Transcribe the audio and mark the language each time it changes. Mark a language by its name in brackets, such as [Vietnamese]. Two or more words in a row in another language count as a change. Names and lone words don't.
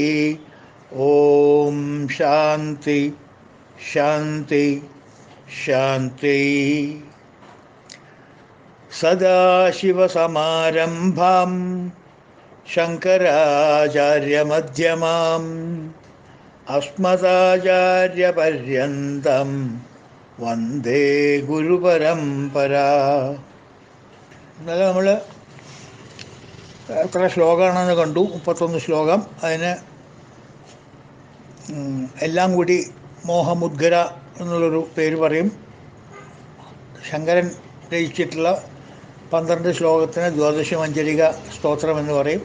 [Sanskrit] ओम शांति शांति शांति। सदाशिवसमारम्भां शङ्कराचार्यमध्यमाम् अस्मदाचार्यपर्यन्तं वन्दे ഗുരുപരമ്പരാ. [Malayalam] ഇന്നലെ നമ്മൾ എത്ര ശ്ലോകമാണെന്ന് കണ്ടു, 31 ശ്ലോകം. അതിന് എല്ലാം കൂടി മോഹമുദ്ഗര എന്നുള്ളൊരു പേര് പറയും. ശങ്കരൻ രചിച്ചിട്ടുള്ള 12 ശ്ലോകത്തിന് ദ്വാദശ മഞ്ജരിക സ്തോത്രം എന്ന് പറയും.